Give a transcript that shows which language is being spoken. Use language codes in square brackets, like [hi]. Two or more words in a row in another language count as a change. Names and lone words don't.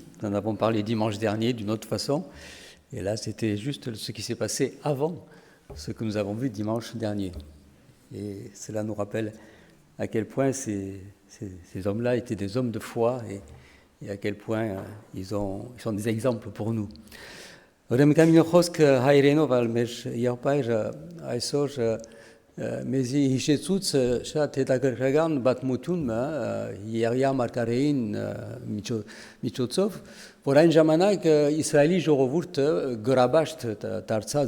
[fr] Nous en avons parlé dimanche dernier d'une autre façon. Et là, c'était juste ce qui s'est passé avant ce que nous avons vu dimanche dernier. Et cela nous rappelle à quel point ces hommes-là étaient des hommes de foi et à quel point ils sont des exemples pour nous. [hy] Մեզի հիշեցուց շատ հետաքրքրական պատմություն Եղիա մարգարեին միջոցով, որ այն ժամանակ Իսրայելի ժողովուրդը գրաբաշտ դարձած